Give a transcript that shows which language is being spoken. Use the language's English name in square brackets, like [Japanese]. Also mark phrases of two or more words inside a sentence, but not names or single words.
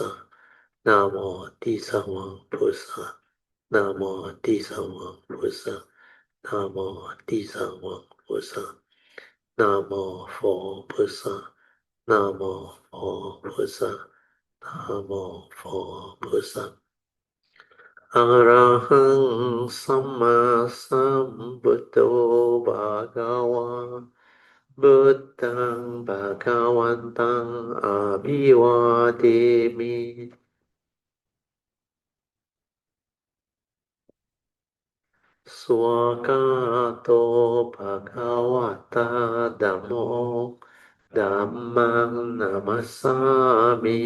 [Chinese] 南无地藏王菩萨。南无地藏王菩萨。南无地藏王菩萨。南无佛菩萨。南无佛菩萨。南无佛菩萨。 [Pali] อะระหังสัมมาสัมพุทโธภะคะวาพุทธังภะคะวันตังอะภิวาเทมิ สวากาโตภะคะวะตาธัมโมธัมมังนัมมัสสามิ